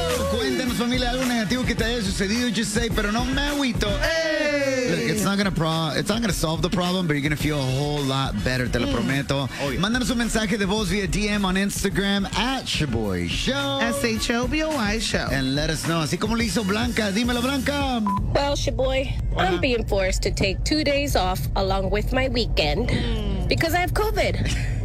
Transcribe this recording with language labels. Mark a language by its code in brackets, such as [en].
[es] Cuéntanos, familia, algo negativo que te haya sucedido. [en] Just say, [es] pero no me agüito. Hey. [en] Look, it's not gonna solve the problem, but you're gonna feel a whole lot better. [es] Te lo prometo. [en] Oh, yeah. [es] Mándanos un mensaje de voz via DM on Instagram at Shaboy Show. [en] Shaboy Show. And let us know. [es] Así como lo hizo Blanca. Dímelo, Blanca. [en] Well, Shaboy, I'm being forced to take 2 days off along with my weekend because I have COVID.